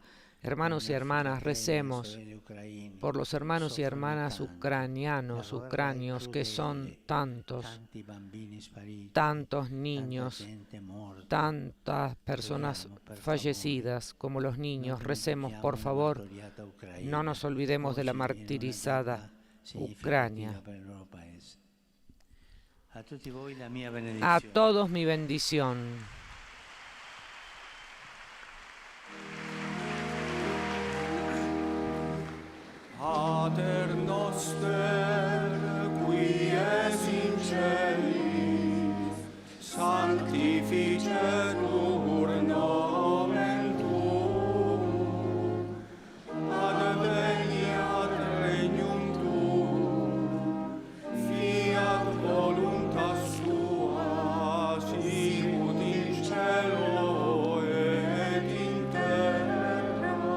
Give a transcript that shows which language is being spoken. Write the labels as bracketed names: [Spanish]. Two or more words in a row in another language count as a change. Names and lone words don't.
[Spanish] Hermanos y hermanas, recemos por los hermanos y hermanas ucranios, que son tantos niños, tantas personas fallecidas como los niños. Recemos, por favor, no nos olvidemos de la martirizada Ucrania. A todos mi bendición. [Latin] Pater noster, qui es in celis, sanctificetur nomen tuum, adveniat regnum tuum, fiat voluntas tua, sicut in cielo et in terra.